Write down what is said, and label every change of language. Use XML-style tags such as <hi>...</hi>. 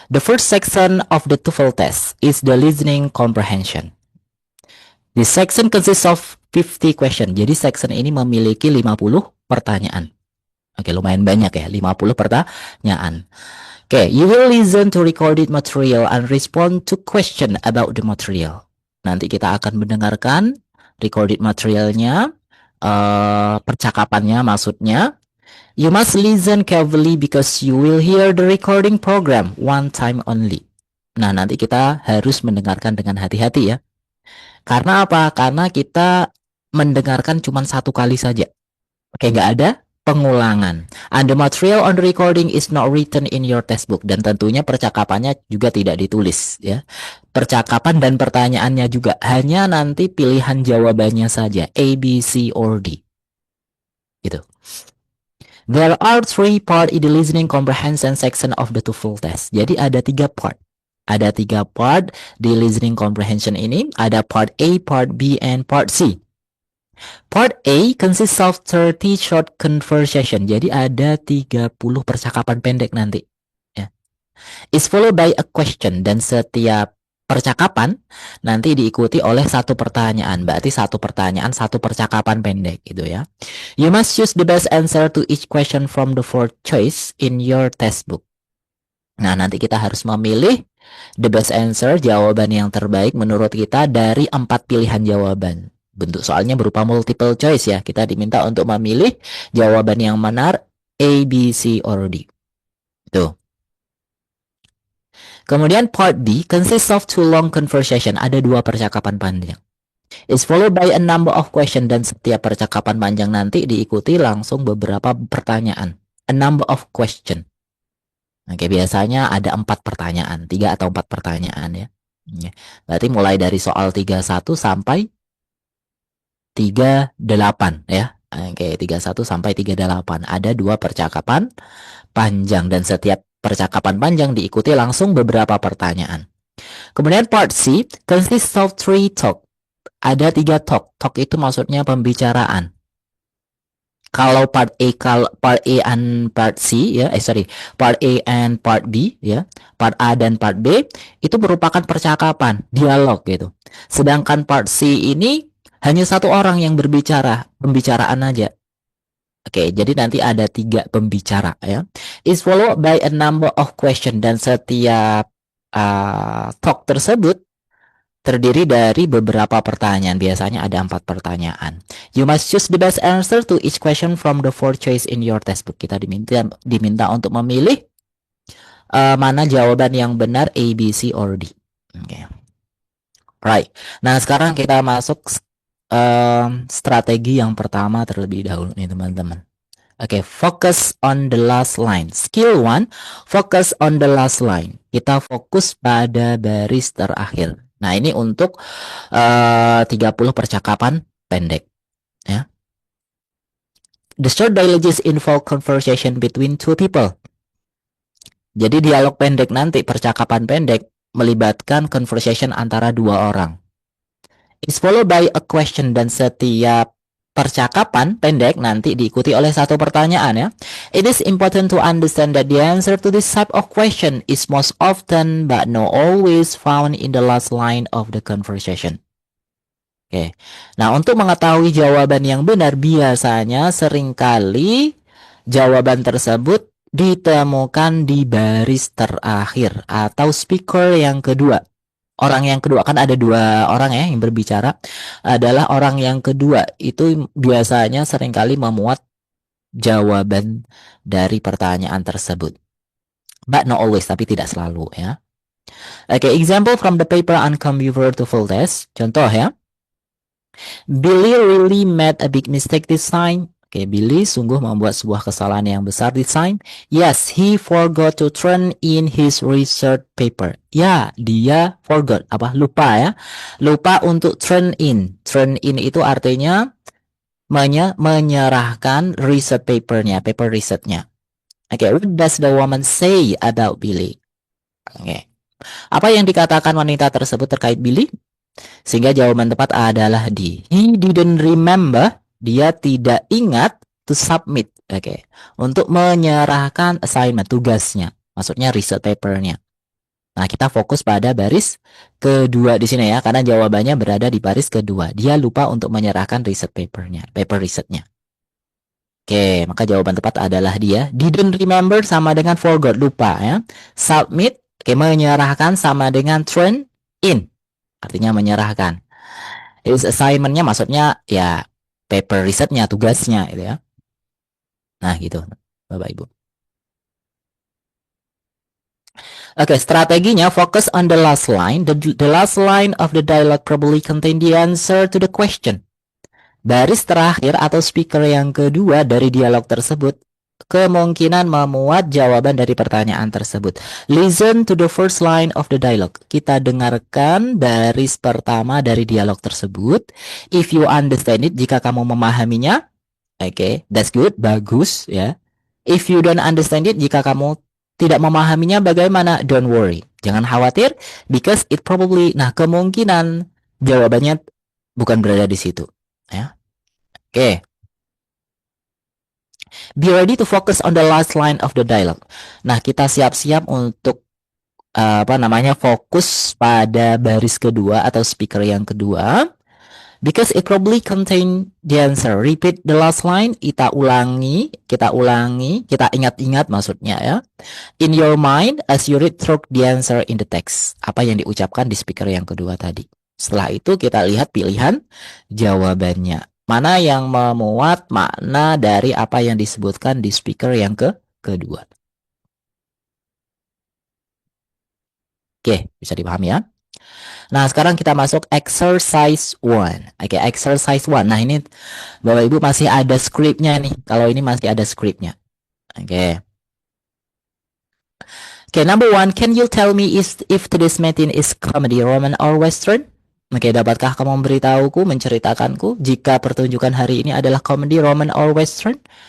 <en>The first section of the TOEFL test is the listening comprehension. This section consists of 50 question.</en> <id>Jadi section ini memiliki 50 pertanyaan. Oke, lumayan banyak ya, 50 pertanyaan.</id> <en>Oke, you will listen to recorded material and respond to question about the material.</en> <id>Nanti kita akan mendengarkan recorded materialnya, percakapannya maksudnya.</id> <en>You must listen carefully because you will hear the recording program one time only.</en> <id>Nah, nanti kita harus mendengarkan dengan hati-hati ya. Karena apa? Karena kita mendengarkan cuma 1 kali saja. Oke, nggak ada pengulangan.</id> <en>And the material on the recording is not written in your textbook.</en> <id>Dan tentunya percakapannya juga tidak ditulis ya. Percakapan dan pertanyaannya juga hanya nanti pilihan jawabannya saja.</id> <en>A, B, C, or D. Gitu. There are 3 part in the listening comprehension section of the TOEFL test.</en> <id>Jadi ada 3 part. Ada 3 part di listening comprehension ini.</id> <en>Ada part A, part B, and part C. Part A consists of 30 short conversation.</en> <id>Jadi ada 30 percakapan pendek nanti. Ya.</id> <en>Is followed by a question.</en> <id>Dan setiap percakapan nanti diikuti oleh 1 pertanyaan. Berarti 1 pertanyaan, 1 percakapan pendek gitu ya.</id> <en>You must choose the best answer to each question from the 4 choice in your textbook.</en> <id>Nah, nanti kita harus memilih the best answer, jawaban yang terbaik menurut kita dari 4 pilihan jawaban. Bentuk soalnya berupa multiple choice ya. Kita diminta untuk memilih jawaban yang benar A, B, C, or D. Tuh.</id> <en>Kemudian part B consists of 2 long conversation.</en> <id>Ada 2 percakapan panjang.</id> <en>Is followed by a number of question.</en> <id>Dan setiap percakapan panjang nanti diikuti langsung beberapa pertanyaan.</id> <en>A number of question.</en> <id>Oke, biasanya ada 4 pertanyaan, 3 atau 4 pertanyaan ya. Berarti mulai dari soal 31 sampai 38 ya. Oke, 31 sampai 38. Ada 2 percakapan panjang dan setiap percakapan panjang diikuti langsung beberapa pertanyaan.</id> <en>Kemudian part C consists of 3 talk.</en> <id>Ada 3 talk. Talk itu maksudnya pembicaraan. Kalau part A and part C ya, part A and part B ya, part A dan part B itu merupakan percakapan, dialog gitu. Sedangkan part C ini hanya 1 orang yang berbicara, pembicaraan aja. Oke, jadi nanti ada 3 pembicara ya.</id> <en>Is followed by a number of question.</en> <id>Dan setiap talk tersebut terdiri dari beberapa pertanyaan. Biasanya ada 4 pertanyaan.</id> <en>You must choose the best answer to each question from the 4 choice in your textbook.</en> <id>Kita diminta untuk memilih mana jawaban yang benar A, B, C, or D. Okay. Right. Nah, sekarang kita masuk strategi yang pertama terlebih dahulu nih teman-teman.</id> <en>Oke, focus on the last line. Skill 1, focus on the last line.</en> <id>Kita fokus pada baris terakhir. Nah, ini untuk 30 percakapan pendek. Ya.</id> <en>The short dialogues involve conversation between 2 people.</en> <id>Jadi dialog pendek nanti, percakapan pendek, melibatkan conversation antara 2 orang.</id> <en>It's followed by a question.</en> <id>Dan setiap percakapan pendek nanti diikuti oleh 1 pertanyaan ya.</id> <en>It is important to understand that the answer to this type of question is most often but not always found in the last line of the conversation. Oke.</en> <id>Nah, untuk mengetahui jawaban yang benar biasanya seringkali jawaban tersebut ditemukan di baris terakhir atau speaker yang kedua. Orang yang kedua, kan ada 2 orang ya yang berbicara, adalah orang yang kedua itu biasanya seringkali memuat jawaban dari pertanyaan tersebut.</id> <en>But not always,</en> <id>tapi tidak selalu ya.</id> <en>Oke, example from the paper on computer TOEFL test.</en> <id>Contoh ya.</id> <en>Billy really made a big mistake this time.</en> <id>Oke, Billy sungguh membuat sebuah kesalahan yang besar</id> <en>this time. Yes, he forgot to turn in his research paper.</en> <id>Ya, dia forgot. Apa? Lupa ya. Lupa untuk turn in. Turn in itu artinya menyerahkan research papernya, paper risetnya.</id> <en>Oke, what does the woman say about Billy?</en> <id>Oke. Apa yang dikatakan wanita tersebut terkait Billy? Sehingga jawaban tepat adalah D. He didn't remember. Dia tidak ingat to submit. Oke. Untuk menyerahkan assignment, tugasnya. Maksudnya research papernya. Nah, kita fokus pada baris kedua di sini ya. Karena jawabannya berada di baris kedua. Dia lupa untuk menyerahkan research papernya. Paper risetnya. Oke, maka jawaban tepat adalah dia. Didn't remember sama dengan forgot, lupa ya. Submit, oke, menyerahkan sama dengan turn in. Artinya menyerahkan. His assignment-nya maksudnya ya paper risetnya, tugasnya gitu ya. Nah gitu, Bapak Ibu.</id> <en>Oke, strateginya fokus on the last line. The last line of the dialogue probably contain the answer to the question.</en> <id>Baris terakhir atau speaker yang kedua dari dialog tersebut kemungkinan memuat jawaban dari pertanyaan tersebut.</id> <en>Listen to the first line of the dialogue.</en> <id>Kita dengarkan baris pertama dari dialog tersebut.</id> <en>If you understand it,</en> <id>jika kamu memahaminya,</id> <en>oke, that's good,</en> <id>bagus ya.</id> <en>If you don't understand it,</en> <id>jika kamu tidak memahaminya, bagaimana?</id> <en>Don't worry,</en> <id>jangan khawatir,</id> <en>because it probably,</en> <id>nah kemungkinan jawabannya bukan berada di situ, ya. Oke.</id> <en>Be ready to focus on the last line of the dialogue.</en> <id>Nah, kita siap-siap untuk fokus pada baris kedua atau speaker yang kedua.</id> <en>Because it probably contain the answer. Repeat the last line.</en> <id>Kita ulangi, kita ingat-ingat maksudnya ya.</id> <en>In your mind as you read through the answer in the text.</en> <id>Apa yang diucapkan di speaker yang kedua tadi. Setelah itu kita lihat pilihan jawabannya. Mana yang memuat makna dari apa yang disebutkan di speaker yang kedua. Oke, bisa dipahami ya. Nah, sekarang kita masuk exercise 1. Oke, exercise 1. Nah, ini Bapak Ibu masih ada scriptnya nih. Kalau ini masih ada scriptnya. Oke.</id> <en>Oke, number 1. Can you tell me if today's meeting is comedy, Roman, or Western?</en> <id>Oke, dapatkah kamu memberitahuku, menceritakanku jika pertunjukan hari ini adalah comedy, Roman, or Western?</id>